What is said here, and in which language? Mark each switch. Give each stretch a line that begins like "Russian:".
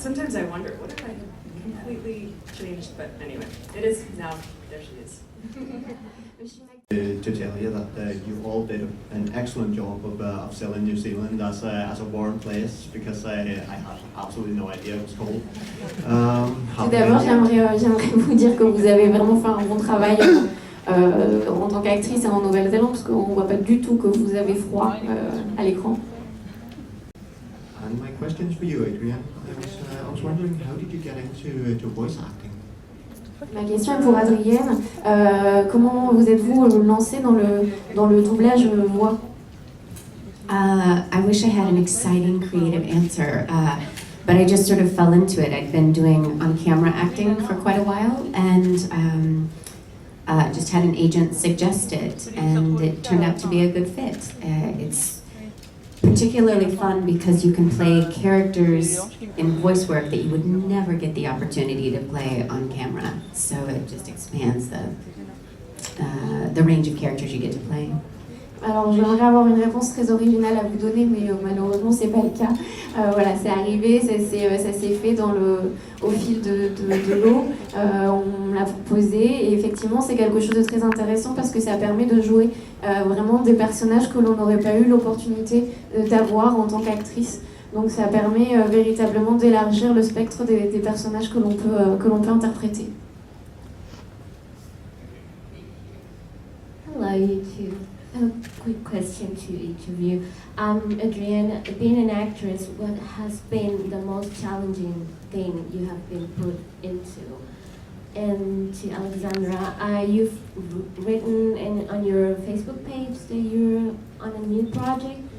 English: Sometimes I wonder, what if I had completely changed? But anyway, it is now, there she is. To tell you that you all did an excellent job of selling New Zealand as a warm place, because I had absolutely no idea it was cold.
French: Tout d'abord, j'aimerais vous dire que vous avez vraiment fait un bon travail en tant qu'actrice en Nouvelle-Zélande, parce qu'on ne voit pas du tout que vous avez froid à l'écran.
English: And my question's for you, Adrienne. I was wondering, how did you get into voice acting?
French: Ma question est pour Adrienne. Comment vous êtes-vous lancée dans le doublage voix?
English: I wish I had an exciting, creative answer, but I just sort of fell into it. I'd been doing on-camera acting for quite a while, and just had an agent suggest it, and it turned out to be a good fit. It's particularly fun because you can play characters in voice work that you would never get the opportunity to play on camera. So it just expands the range of characters you get to play.
French: Alors, j'aimerais avoir une réponse très originale à vous donner, mais malheureusement, c'est pas le cas. Voilà, c'est arrivé, ça s'est fait au fil de l'eau. On l'a proposé, et effectivement, c'est quelque chose de très intéressant parce que ça permet de jouer vraiment des personnages que l'on n'aurait pas eu l'opportunité d'avoir en tant qu'actrice. Donc, ça permet véritablement d'élargir le spectre des personnages que l'on peut interpréter.
English: Hello, you two. A quick question to each of you. Adrienne, being an actress, what has been the most challenging thing you have been put into? And to Alexandra, you've written on your Facebook page that you're on a new project.